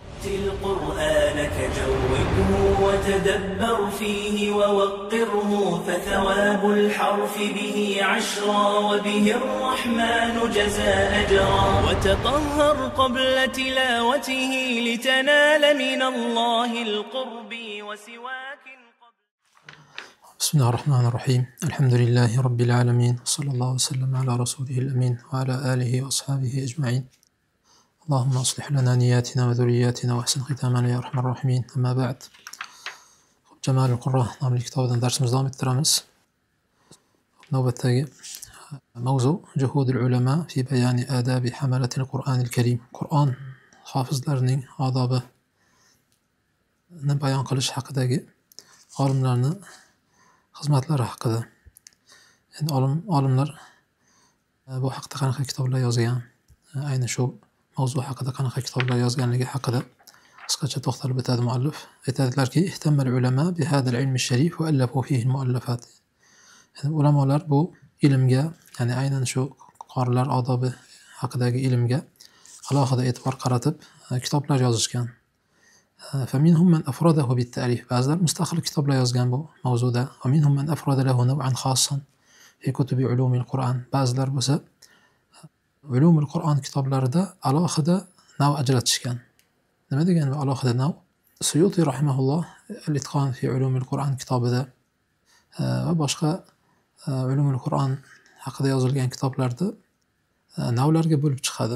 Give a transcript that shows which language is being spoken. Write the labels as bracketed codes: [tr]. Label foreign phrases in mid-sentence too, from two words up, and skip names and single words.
[ar] القرآن كجوده وتدبر فيه ووقره فثواب الحرف به عشرا وبه الرحمن جزى أجرا وتطهر قبل تلاوته لتنال من الله القرب وسواك بسم الله الرحمن الرحيم. الحمد لله رب العالمين، صلى الله وسلم على رسوله الأمين وعلى آله وأصحابه أجمعين. اللهم أصلح لنا نياتنا وذرياتنا وأحسن ختامنا يا أرحم الراحمين. أما بعد. [uz] Cemal Qurra nomli kitobdan darsimizni davom ettiramiz. Navbatdagi mavzu [ar] جهود العلماء في بيان آداب حملة القرآن الكريم. [uz] Qur'on hofizlarining odobini bayon qilish haqidagi olimlarning xizmatlari haqida. Endi olimlar bu haqda qanaqa kitoblar yozgan, ayni shu mavzu haqida qanaqa kitoblar yozganligi haqida qisqacha to'xtalib o'tadi muallif. [ar] Aytadilarki, اهتم العلماء بهذا العلم الشريف وألفوا فيه مؤلفات. [uz] Yani ulamolar bu ilmga, ya'ni aynan shu qorilar odobi haqidagi ilmga alohida e'tibor qaratib kitoblar yozishgan. [ar] فمنهم من أفرده بالتأليف. [uz] Ba'zilar mustaqil kitoblar yozgan bu mavzuda. [ar] ومنهم من أفرد له نوعا خاصا في كتب علوم القرآن. [uz] Ba'zilar bo'lsa ulumul Qur'on kitoblarida alohida nav ajratishgan. Nima degani bu alohida nav? Suyuti rahimahulloh al-Itqon fi ulumil Qur'on kitobida va boshqa ulumul Qur'on haqida yozilgan kitoblarda navlarga bo'lib chiqadi.